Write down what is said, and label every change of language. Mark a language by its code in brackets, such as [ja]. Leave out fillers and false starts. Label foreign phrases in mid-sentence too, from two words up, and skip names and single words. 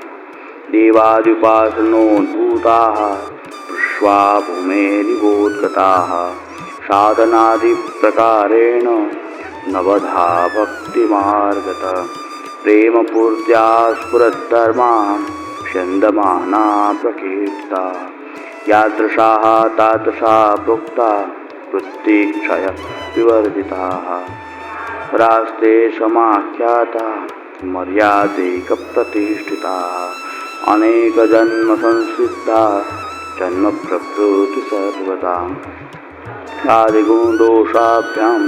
[sa] देवादिपासनोद्भूताः विश्वा भूमेरिवोद्गताः साधनादिप्रकारेण नवधा भक्तिमार्गतः प्रेमपूर्त्या स्फुरद्धर्माः स्यंदमाना प्रकीर्ता यादृशाः तादृशा प्रोक्ता वृत्तिक्षय विवर्जिताः रास्ते समाख्याता मर्यादैक प्रतिष्ठिताः अनेक जन्म संसिद्धा जन्म प्रकृति सर्वदा आदिगुण दोषाभ्याम